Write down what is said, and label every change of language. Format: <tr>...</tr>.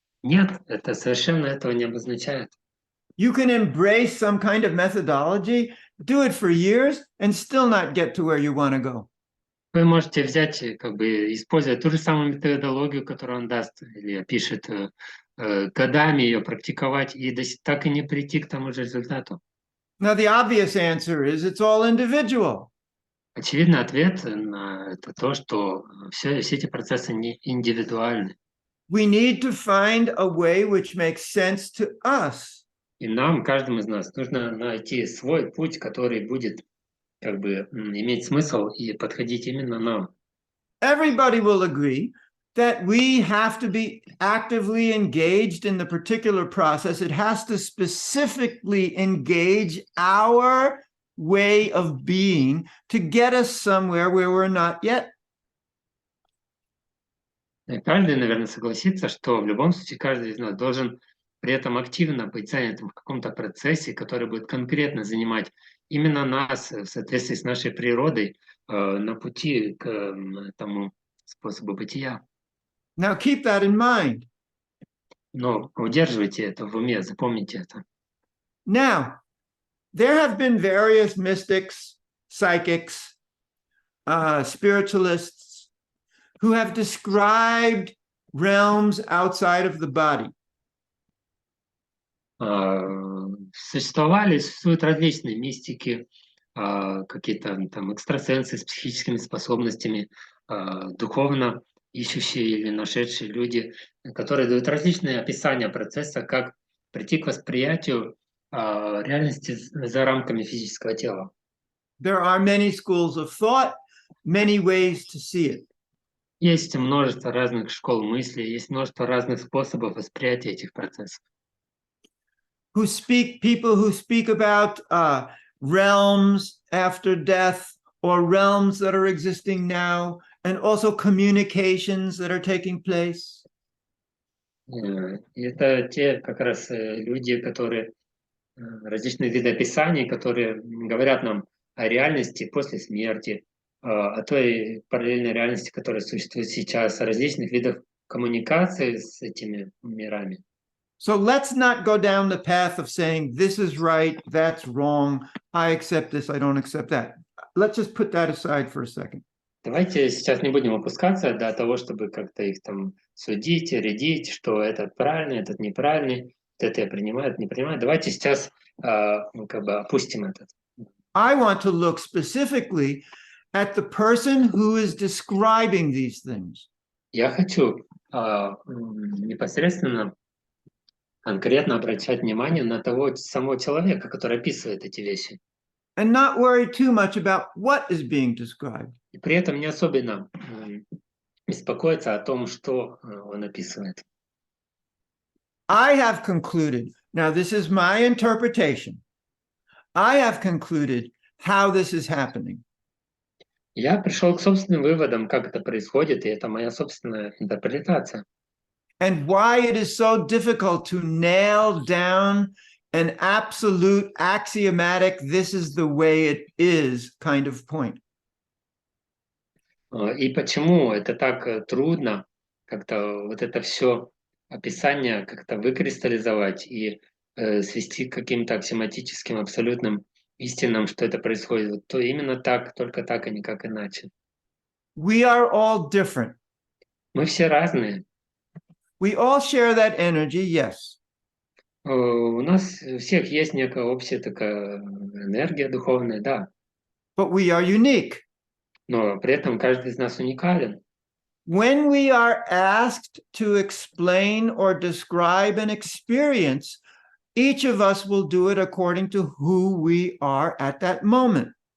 <ru>Нет, это совершенно этого не обозначает.</ru> <en>You can embrace some kind of methodology, do it for years, and still not get to where you want to go.</en> <ru>Вы можете взять, как бы, используя ту же самую методологию, которую он даст или опишет, годами ее практиковать и так и не прийти к тому же результату.</ru> <en>Now, the obvious answer is it's all individual.</en> <ru>Очевидный ответ на это то, что все эти процессы не индивидуальны.</ru> <en>We need to find a way which makes sense to us.</en> <ru>И нам, каждому из нас, нужно найти свой путь, который будет как бы иметь смысл и подходить именно нам.</ru> <en>Everybody will agree that we have to be actively engaged in the particular process. It has to specifically engage our way of being to get us somewhere where we're not yet.</en> <ru>И каждый, наверное, согласится, что в любом случае каждый из нас должен при этом активно быть занятым в каком-то процессе, который будет конкретно занимать именно нас в соответствии с нашей природой на пути к этому способу бытия.</ru> <en>Now keep that in mind.</en> <ru>Но удерживайте это в уме, запомните это.</ru> <en>Now, there have been various mystics, psychics, spiritualists who have described realms outside of the body.</en> <ru>Существуют различные мистики, какие-то там экстрасенсы с психическими способностями, духовно ищущие или нашедшие люди, которые дают различные описания процесса, как прийти к восприятию реальности за рамками физического тела.</ru> <en>There are many schools of thought, many ways to see it.</en> <ru>Есть множество разных школ мысли, есть множество разных способов восприятия этих процессов.</ru> <en>People who speak about realms after death or realms that are existing now, and also communications that are taking place.</en> <ru>Это те как раз люди, которые различные виды описаний, которые говорят нам о реальности после смерти, о той параллельной реальности, которая существует сейчас, о различных видах коммуникации с этими мирами.</ru> <en>So let's not go down the path of saying this is right, that's wrong, I accept this, I don't accept that. Let's just put that aside for a second.</en> <ru>Давайте сейчас не будем опускаться до того, чтобы как-то их там судить, рядить, что этот правильный, этот неправильный, это я принимаю, это не принимаю. Давайте сейчас как бы опустим этот.</ru> <en>I want to look specifically at the person who is describing these things.</en> <ru>Я хочу непосредственно, конкретно обращать внимание на того самого человека, который описывает эти вещи.</ru> <en>And not worry too much about what is being described.</en> <ru>И при этом не особенно беспокоиться о том, что он описывает.</ru> <en>I have concluded, now this is my interpretation, I have concluded how this is happening.</en> <ru>Я пришел к собственным выводам, как это происходит, и это моя собственная интерпретация.</ru> <en>And why it is so difficult to nail down an absolute axiomatic, this is the way it is kind of point.</en> <ru>И почему это так трудно как-то вот это все описание как-то выкристаллизовать и свести к каким-то аксиоматическим абсолютным истинам, что это происходит. Вот то именно так, только так, а никак иначе.</ru> <en>We are all different.</en> <ru>Мы все разные.</ru> <en>We all share that energy, yes.</en> <ru>У нас у всех есть некая общая такая энергия духовная, да.</ru> <en>But we are unique.</en> <ru>Но при этом каждый из нас уникален.</ru> <en>When we are asked to explain or describe an experience, each of us will do it according to who we are at that moment.</en>